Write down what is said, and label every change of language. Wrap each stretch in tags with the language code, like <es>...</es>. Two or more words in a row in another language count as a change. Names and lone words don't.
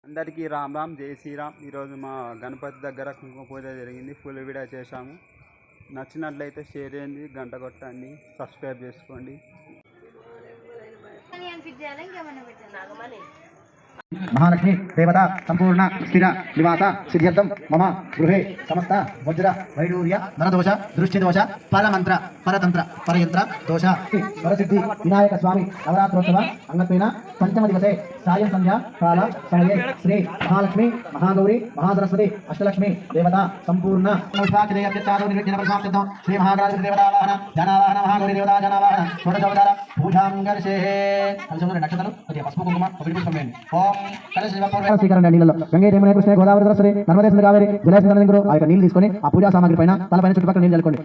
<te>అందరికీ రామ్ రామ్ జై శ్రీరామ్. ఈరోజు మా గణపతి దగ్గర కుంకుమ పూజ జరిగింది.</te> <en>full video</en> <te>చేశాము. నచ్చినట్లయితే షేర్ చేయండి, గంట కొట్టండి, సబ్స్క్రైబ్ చేసుకోండి.</te> <sa>महालक्ष्मी देवता संपूर्ण स्थिर निवास सिद्ध्यर्थम मम गृहे समस्त वज्र वैडूर्य नरदोष दृष्टिदोष परमंत्र परतंत्र परयंत्र दोष वरसिद्धि विनायक स्वामी नवरात्रोत्सव अंगत्वेन पंचम दिवसे सायं संध्या काल समये श्री महालक्ष्मी महागौरी महासरस्वती अष्टलक्ष्मी देवता संपूर्ण श्री महागणाधिपति देवता जनावाहन महागौरी देवता जनावाहन षोडशोपचार पूजांगर्षे नक्षत्राలు</sa> <te>కొద్దిగా పసుపు కుంకుమ ఒకటి పుష్పమేండి. ఓం స్వీకరణ నీళ్ళలో గంగే యమున కృష్ణ గోదావరి సరస్వతి నర్మదే సింధు కావేరి జలసింధు గురు ఆ యొక్క నీళ్ళు తీసుకొని ఆ పూజా సామాగ్రి పైన తలపైన చుట్టుపక్కల నీళ్ళు చల్లుకోండి.</te>